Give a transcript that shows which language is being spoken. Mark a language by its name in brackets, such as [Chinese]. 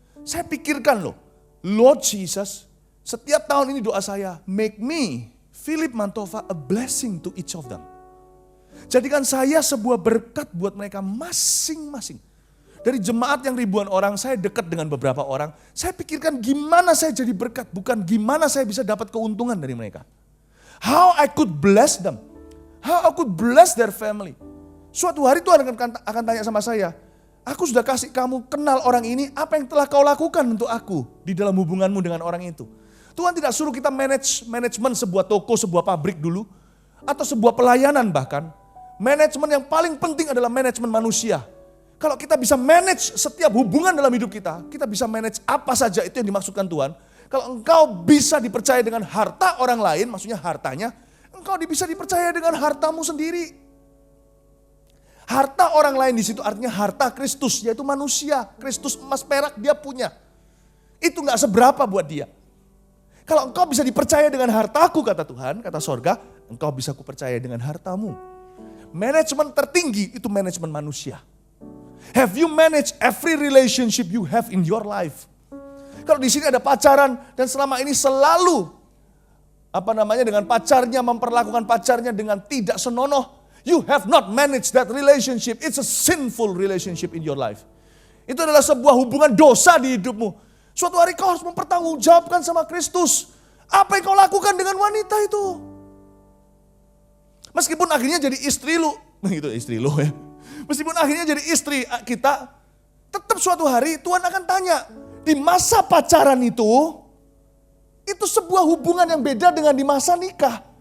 [Indonesian] Saya pikirkan loh, Lord Jesus, setiap tahun ini doa saya, [English] make me, Philip Mantova, a blessing to each of them. [Indonesian] Jadikan saya sebuah berkat buat mereka masing-masing. Dari jemaat yang ribuan orang, saya dekat dengan beberapa orang. Saya pikirkan gimana saya jadi berkat, bukan gimana saya bisa dapat keuntungan dari mereka. [English] How I could bless them. How I could bless their family. [Indonesian] Suatu hari Tuhan akan tanya sama saya, aku sudah kasih kamu kenal orang ini, apa yang telah kau lakukan untuk aku di dalam hubunganmu dengan orang itu. Tuhan tidak suruh kita manajemen sebuah toko, sebuah pabrik dulu, atau sebuah pelayanan bahkan. Manajemen yang paling penting adalah manajemen manusia. Kalau kita bisa manage setiap hubungan dalam hidup kita bisa manage apa saja, itu yang dimaksudkan Tuhan. Kalau engkau bisa dipercaya dengan harta orang lain, maksudnya hartanya, engkau bisa dipercaya dengan hartamu sendiri. Harta orang lain di situ artinya harta Kristus, yaitu manusia. Kristus emas perak dia punya. Itu gak seberapa buat dia. Kalau engkau bisa dipercaya dengan hartaku, kata Tuhan, kata sorga, engkau bisa kupercaya dengan hartamu. Manajemen tertinggi itu manajemen manusia. [English] Have you managed every relationship you have in your life? [Indonesian] Kalau di sini ada pacaran dan selama ini selalu dengan pacarnya memperlakukan pacarnya dengan tidak senonoh, [English] you have not managed that relationship. It's a sinful relationship in your life. [Indonesian] Itu adalah sebuah hubungan dosa di hidupmu. Suatu hari kau harus mempertanggungjawabkan sama Kristus. Apa yang kau lakukan dengan wanita itu? Meskipun akhirnya jadi istri lu, itu istri lu ya. Meskipun akhirnya jadi istri kita, tetap suatu hari Tuhan akan tanya, di masa pacaran itu sebuah hubungan yang beda dengan di masa nikah.